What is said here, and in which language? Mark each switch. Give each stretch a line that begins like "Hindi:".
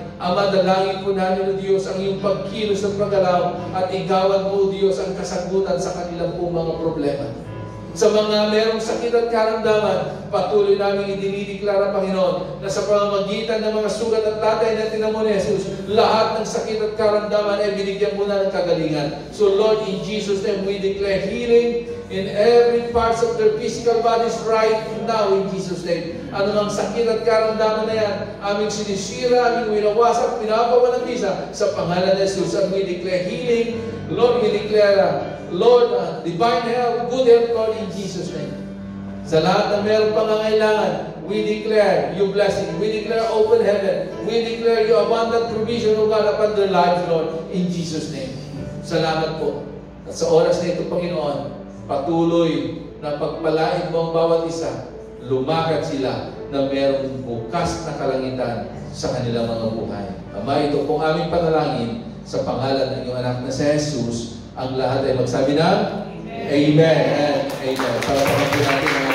Filipino: Ama, dalangin po namin, O Diyos, ang iyong pagkilos at paggalaw at igawan mo, O Diyos, ang kasagutan sa kanilang po mga problema. Sa mga merong sakit at karamdaman, patuloy namin idinideklara, Panginoon, na sa pamamagitan ng mga sugat at latay na tinamo ni Jesus, lahat ng sakit at karamdaman ay binigyan mo na ng kagalingan.
English: So Lord, in Jesus' name, we declare healing in every parts of their physical bodies right now, in Jesus' name.
Filipino: Ano mang sakit at karamdaman na yan, aming sinisira, aming winawasak, pinapawa ng bisa sa pangalan ni Jesus.
English: And we declare healing. Lord, we declare Lord, divine health, good health, Lord, in Jesus' name.
Filipino: Sa lahat na mayroong pangangailangan,
English: we declare your blessing. We declare open heaven. We declare your abundant provision, O God, upon their lives, Lord, in Jesus' name.
Filipino: Salamat po. At sa oras na ito, Panginoon, patuloy na pagpalain mo ang bawat isa, lumakad sila na mayroong bukas na kalangitan sa kanilang mga buhay. Ama, ito pong aming panalangin sa pangalan ng iyong anak na si Jesus. Ang lahat ay magsabi ng Amen. Amen. Para natin